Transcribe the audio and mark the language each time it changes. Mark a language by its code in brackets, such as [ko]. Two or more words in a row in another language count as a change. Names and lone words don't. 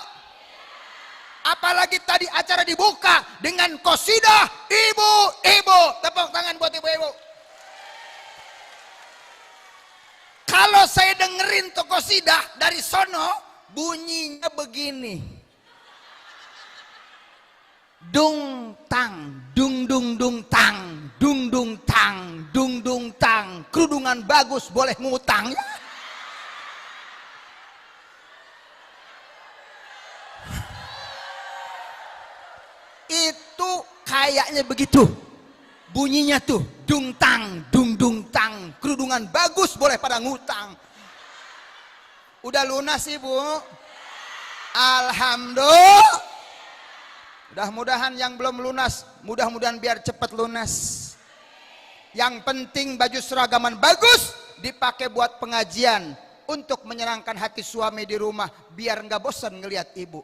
[id] Apalagi tadi acara dibuka dengan qasidah ibu-ibu. Tepuk tangan buat ibu-ibu. Kalau saya dengerin tuh qasidah dari sono, bunyinya begini. Dung tang, dung dung dung tang, dung dung tang, dung dung tang. Kerudungan bagus boleh ngutang. Itu kayaknya begitu bunyinya tuh, dung tang, dung dung tang. Kerudungan bagus boleh pada ngutang. Udah lunas ibu? Alhamdulillah. Mudah-mudahan yang belum lunas, mudah-mudahan biar cepat lunas. Yang penting baju seragaman bagus dipakai buat pengajian untuk menyenangkan hati suami di rumah biar nggak bosan ngelihat ibu.